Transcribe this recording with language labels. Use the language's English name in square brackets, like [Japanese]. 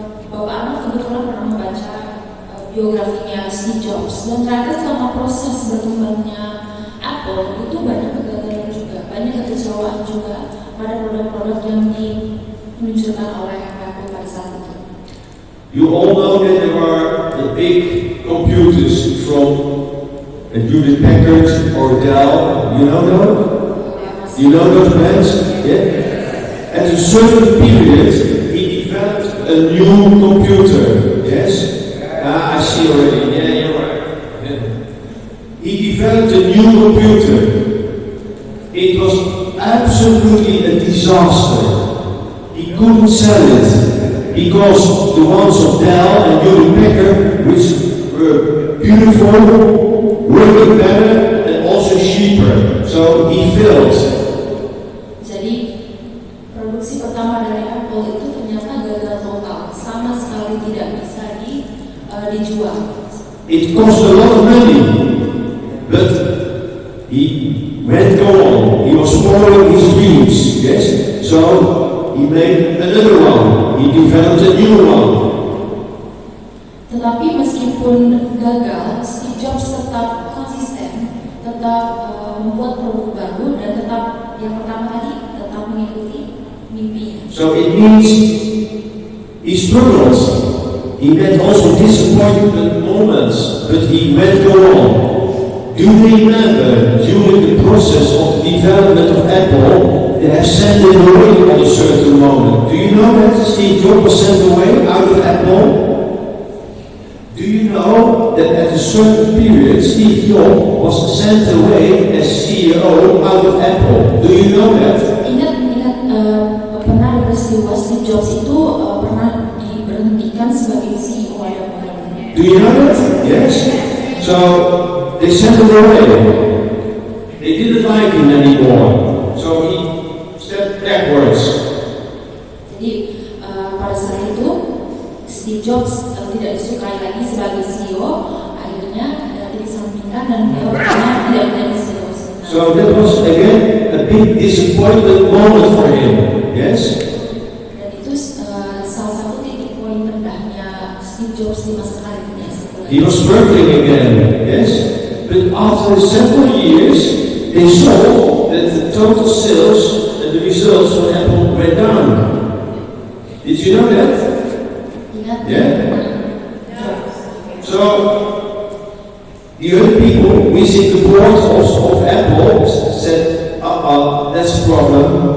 [Indonesian] Bapak Arnold kebetulan pernah membaca biografinya Steve Jobs dan ternyata selama proses berkembangnya Apple itu banyak kegagalan juga, banyak kekecewaan juga pada produk-produk yang diluncurkan oleh Apple pada saat itu. [English] You all know that there are the big computers from Hewlett Packard or Dell. You know them? You know those brands? Yeah. At a certain period, he developed a new computer. Yes. I see already. Yeah, you're right. Yeah. He developed a new computer. It was absolutely a disaster. He couldn't sell it because the ones of Dell and Hewlett Packard, which were beautiful, working better, and also cheaper. So he failed. [Indonesian] Jadi produksi pertama dari Apple itu ternyata gagal total, sama sekali tidak bisa dijual. [English] It cost a lot of money, but he went on. He was following his dreams. Yes, so he made another one. He developed a new one. [Indonesian] Tetapi meskipun gagal, Steve Jobs tetap konsisten, tetap membuat produk baru dan tetap yang pertama tadi tetap mengikuti mimpinya. [English] So it means he struggled. He had also disappointment moments, but he went on. Do you remember during the process of the development of Apple, they have sent it away at a certain moment? Do you know that Steve Jobs was sent away out of Apple? Do you know that at a certain period, Steve Jobs was sent away as CEO out of Apple? Do you know that? [Indonesian] Ingat pernah ada peristiwa Steve Jobs itu pernah diberhentikan sebagai CEO Apple. [English] Do you know that? Yes. So they sent him away. They didn't like him anymore. So he stepped backwards. [Indonesian] Jadi pada saat itu Steve Jobs tidak disukai lagi sebagai CEO, akhirnya disampingkan dan beliau tidak menjadi CEO. [English] So that was again a big disappointment moment for him. Yes. [Indonesian] Dan itu salah satu titik poin rendahnya Steve Jobs di masa karirnya. [English] He was struggling again. Yes. But after several years, they saw that the total sales and the results for Apple went down. Did you know that? Yeah. So the other people within the board of Apple said, that's a problem.